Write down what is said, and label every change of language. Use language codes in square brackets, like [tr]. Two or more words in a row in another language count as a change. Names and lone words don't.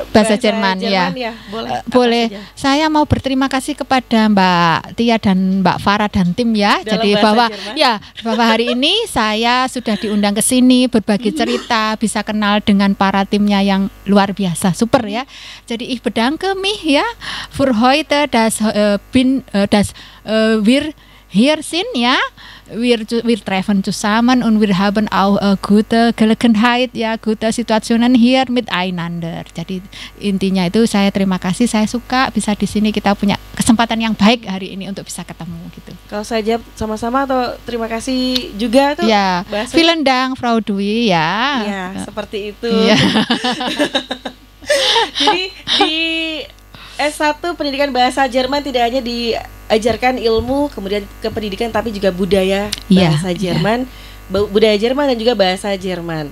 [id] bahasa Jerman ya. Boleh. Saya mau berterima kasih kepada Mbak Tia dan Mbak Farah dan tim ya. Jadi bahwa hari ini saya sudah diundang ke sini berbagi cerita, bisa kenal dengan para timnya yang luar biasa, super ya. [de] Jadi ich bedanke mich ya für heute, dass wir hier sind ya. Wir treffen zusammen und wir haben auch gute Gelegenheit ya, gute Situationen hier miteinander. [id] Jadi intinya itu saya terima kasih, saya suka bisa di sini, kita punya kesempatan yang baik hari ini untuk bisa ketemu gitu. Kalau saya jawab sama-sama atau terima kasih juga tuh? Ya, [de] vielen Dank Frau Dwi ya. [id] Ya, seperti itu. Ya. Jadi di S1 Pendidikan Bahasa Jerman tidak hanya diajarkan ilmu, kemudian ke pendidikan, tapi juga budaya bahasa Jerman, budaya Jerman dan juga bahasa Jerman.